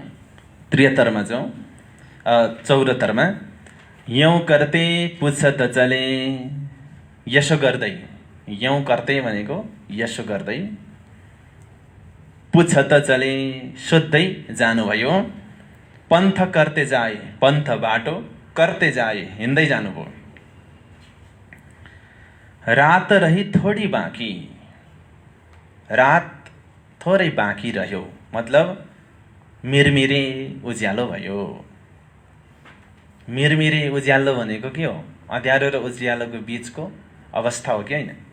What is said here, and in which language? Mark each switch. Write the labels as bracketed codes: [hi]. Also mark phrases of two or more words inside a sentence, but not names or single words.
[ne] 73 मा जाउँ। 74 मा [hi] यौं करते पुछ त चले, [ne] यसो गर्दै, [hi] यौं करते [ne] भनेको यसो गर्दै, [hi] पुछ त चले [ne] सोध्दै जानुभयो, [hi] पन्थ करते जाए, पन्थ बाटो करते जाए, [ne] हिँड्दै जानुभयो। [hi] रात रही थोडी बाँकी, [ne] रात थोरै बाँकी रह्यो, मतलब मिरमिरे उज्यालो भयो। मिरमिरे उज्यालो भनेको के हो? अँध्यारो र उज्यालोको बीचको अवस्था हो कि होइन?